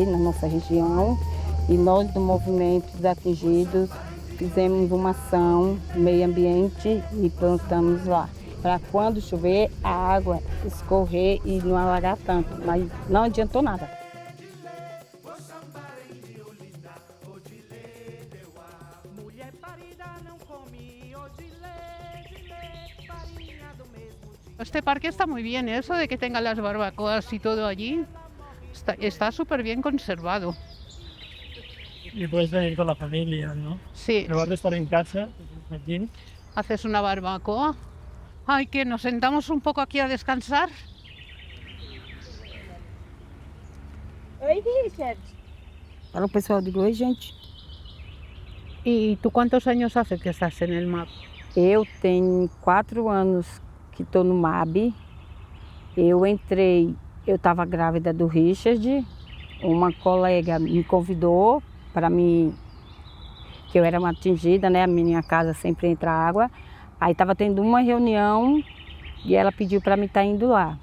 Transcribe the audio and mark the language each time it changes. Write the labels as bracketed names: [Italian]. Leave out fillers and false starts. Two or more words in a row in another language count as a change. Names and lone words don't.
[Portuguese] na nossa região, e nós do Movimento dos Atingidos fizemos uma ação no meio ambiente e plantamos lá, para quando chover a água escorrer e não alagar tanto, mas não adiantou nada. [Spanish] Este parque está muy bien, eso de que tengan las barbacoas y todo allí, está súper bien conservado. Y puedes venir con la familia, ¿no? Sí. En lugar de estar en casa, aquí. Haces una barbacoa. Ay, que nos sentamos un poco aquí a descansar. [Portuguese] Oi, Richard. Fala o pessoal, digo, oi, gente. [Spanish] ¿Y tú cuántos años hace que estás en el MAB? [Portuguese] Eu tenho 4 anos que estou no MAB. Eu entrei, eu estava grávida do Richard. Uma colega me convidou para mim, que eu era uma atingida, né? A minha casa sempre entra água. Aí estava tendo uma reunião e ela pediu para mim estar indo lá.